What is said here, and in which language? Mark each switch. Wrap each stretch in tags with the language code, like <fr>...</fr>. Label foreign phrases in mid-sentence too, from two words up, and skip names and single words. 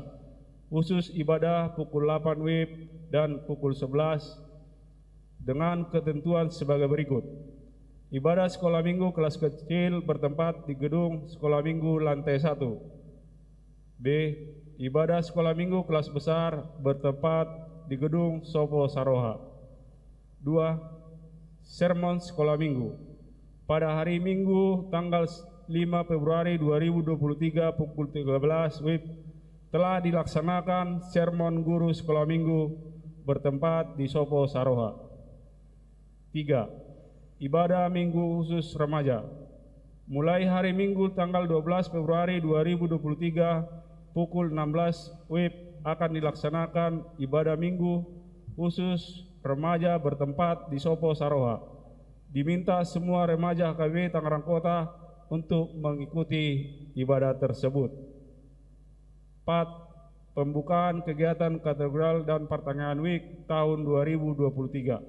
<id>Khusus ibadah pukul 8 WIB dan pukul 11 dengan ketentuan sebagai berikut. Ibadah sekolah minggu kelas kecil bertempat di gedung sekolah minggu lantai 1. B. Ibadah sekolah minggu kelas besar bertempat di gedung Sopo Saroha. 2. Sermon sekolah minggu. Pada hari Minggu tanggal 5 Februari 2023 pukul 13 WIB telah dilaksanakan sermon guru sekolah minggu bertempat di Sopo Saroha. 3. Ibadah Minggu khusus remaja. Mulai hari Minggu tanggal 12 Februari 2023 pukul 16 WIB akan dilaksanakan ibadah Minggu khusus remaja bertempat di Sopo Saroha. Diminta semua remaja HKBP Tangerang Kota untuk mengikuti ibadah tersebut. 4. Pembukaan kegiatan katedral dan pertengahan WIK tahun 2023.</id>